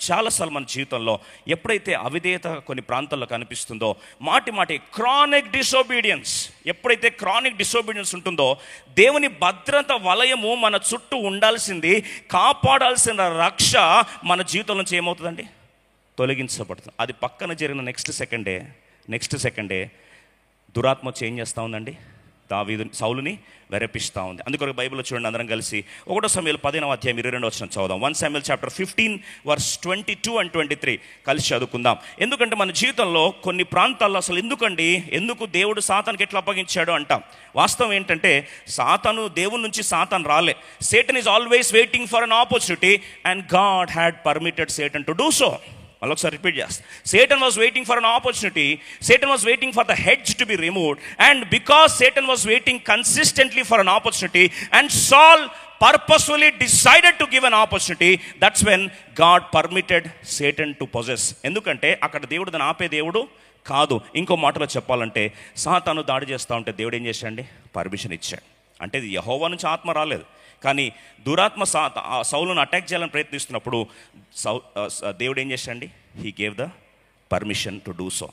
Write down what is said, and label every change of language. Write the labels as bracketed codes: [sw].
[te] చాలాసార్లు మన జీవితంలో ఎప్పుడైతే అవిధేయత కొన్ని ప్రాంతాల్లో కనిపిస్తుందో మాటి క్రానిక్ డిసోబీడియన్స్, ఎప్పుడైతే క్రానిక్ డిసోబీడియన్స్ ఉంటుందో దేవుని భద్రత వలయము మన చుట్టూ ఉండాల్సింది, కాపాడాల్సిన రక్ష మన జీవితం నుంచి ఏమవుతుందండి, తొలగించబడుతుంది. అది పక్కన జరిగిన నెక్స్ట్ సెకండే దురాత్మ చేంజ్ చేస్తూ ఉందండి, సౌలుని వెరపిస్తూ ఉంది. అందుకొరకు బైబిల్లో చూడండి అందరం కలిసి 1 సమూయేలు 10వ అధ్యాయం 22వ వచనం చదువుదాం. [en] 1 Samuel chapter 15 verse 22 and 23 [te] కలిసి చదువుకుందాం. ఎందుకంటే మన జీవితంలో కొన్ని ప్రాంతాల్లో అసలు ఎందుకు దేవుడు సాతానుకి ఎట్లా అప్పగించాడు అంటాం. వాస్తవం ఏంటంటే సాతాను దేవుని నుంచి సాతాను రాలే. [en] Satan is always waiting for an opportunity and God had permitted Satan to do so. [te] మళ్ళొకసారి రిపీట్ చేస్తా. [en] Satan was waiting for an opportunity. Satan was waiting for the hedge to be removed. And because Satan was waiting consistently for an opportunity and Saul purposefully decided to give an opportunity, that's when God permitted Satan to possess. [te] ఎందుకంటే అక్కడ దేవుడు దాన్ని ఆపే దేవుడు కాదు. ఇంకో మాటలో చెప్పాలంటే సాతాను దాడి చేస్తూ ఉంటే దేవుడు ఏం చేశాడండి, పర్మిషన్ ఇచ్చాడు. అంటే ఇది యెహోవా నుంచి ఆత్మ రాలేదు, కానీ దురాత్మ సౌలును అటాక్ చేయాలని ప్రయత్నిస్తున్నప్పుడు దేవుడు ఏం చేశాడండి, [en] He gave the permission to do so.